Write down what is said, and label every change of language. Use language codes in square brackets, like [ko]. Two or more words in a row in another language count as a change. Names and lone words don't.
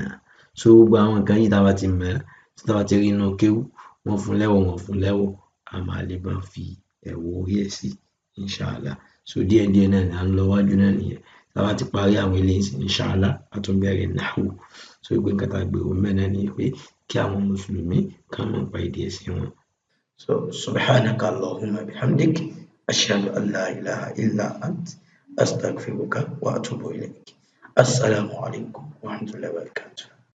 [yo] So gbogbo àwọn nǹkan yìí tá a bá ti mọ̀ tí tá a bá ti rí inú kéwú wọ́n fún lẹ́wọ̀ wọ́n fún lẹ́wọ̀ a máa lè bá fi ẹ̀wọ̀ orí ẹ̀ sí inshallah. So díẹ̀díẹ̀ náà ni à ń lọ wájú náà nìyẹn. Tá a bá ti parí àwọn eléyìí inshallah a tún bẹ̀rẹ̀ nahwu. So gbogbo nǹkan tá a gbé òun mẹ́rin ni pé kí àwọn mùsùlùmí ká mọ̀ pa èdè ẹ̀sìn wọn. [ar] So سبحانك اللهم بحمدك أشهد أن لا إله إلا أنت أستغفرك وأتوب إليك. السلام عليكم ورحمة الله وبركاته.